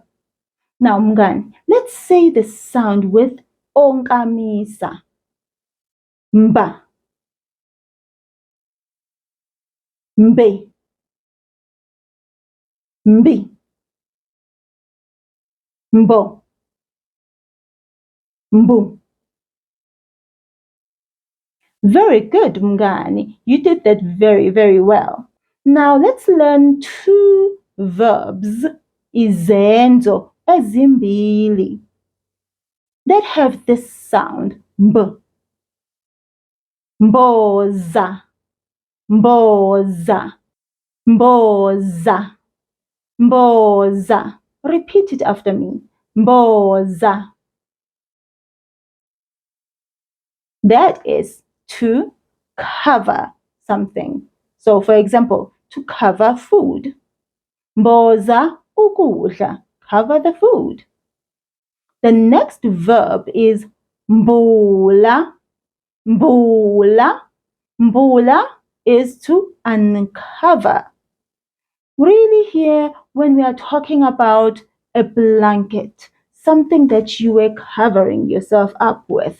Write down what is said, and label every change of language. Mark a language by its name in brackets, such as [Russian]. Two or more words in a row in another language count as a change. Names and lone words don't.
[English] Now, mngani, let's say the sound with onkamisa, mba, mbe, mbi, mbo, mbu. Very good, mngani. You did that very, very well. Now let's learn two verbs, [Zulu] izenzo ezimbili, [English] that have this sound, mb. [Zulu] Mboza, mboza, mboza, mboza. [English] Repeat it after me. Mboza. That is to cover something. So, for example, to cover food. [Zulu] Mboza ukudla. [English] Cover the food. The next verb is mbula. Mbula. Mbula is to uncover. Really here, when we are talking about a blanket, something that you were covering yourself up with.